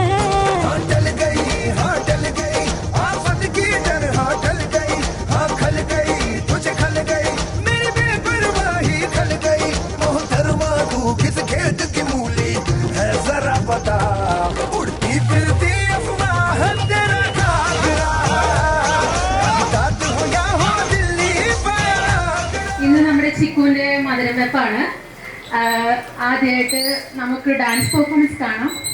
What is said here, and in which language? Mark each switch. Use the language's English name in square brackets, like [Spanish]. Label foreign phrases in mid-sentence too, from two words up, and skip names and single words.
[Hindi] ढल गई आफत की तरह ढल गई, हाँ खल गई तुझे खल गई मेरी बेपरवाही खल गई। मोहतरमा तू किस खेत की मूली है जरा पता। उड़ती फिरती अफवाह तेरा घाघरा, बगदाद हो या हो दिल्ली आगरा। [Malayalam] ഇന്ന് നമ്മുടെ ചിക്കുവിന്റെ മധുരം വെപ്പാണ്. ആദ്യമായിട്ട് നമുക്ക് [English] dance performance [Malayalam] കാണാം.